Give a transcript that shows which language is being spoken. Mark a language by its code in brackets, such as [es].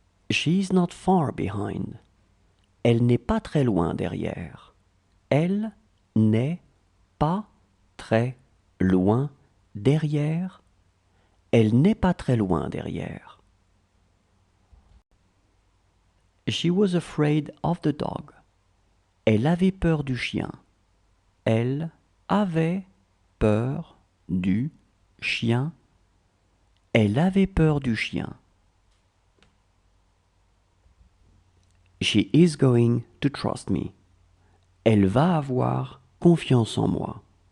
[en] She's not far behind. [fr] Elle n'est pas très loin derrière. Elle n'est pas très loin derrière. Elle n'est pas très loin derrière. [en] She was afraid of the dog. [fr] Elle avait peur du chien. Elle avait peur du chien. Elle avait peur du chien. [en] She is going to trust me. [fr] Elle va avoir confiance en moi.